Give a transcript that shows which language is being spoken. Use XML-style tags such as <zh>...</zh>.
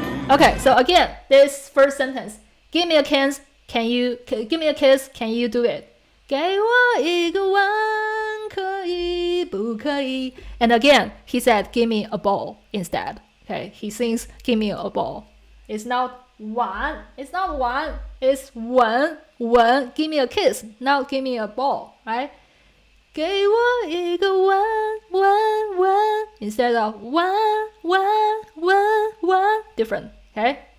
<en>Okay, so again, this first sentence, Give me a kiss, give me a kiss, can you do it?</en> <zh>给我一个吻，可以不可以?</zh> <en>And again, he said, give me a ball instead. Okay, he sings, give me a ball. It's not one, it's one, give me a kiss, not give me a ball, right?</en> <zh>给我一个吻，吻，吻</zh> <en>instead of one, different, okay?</en>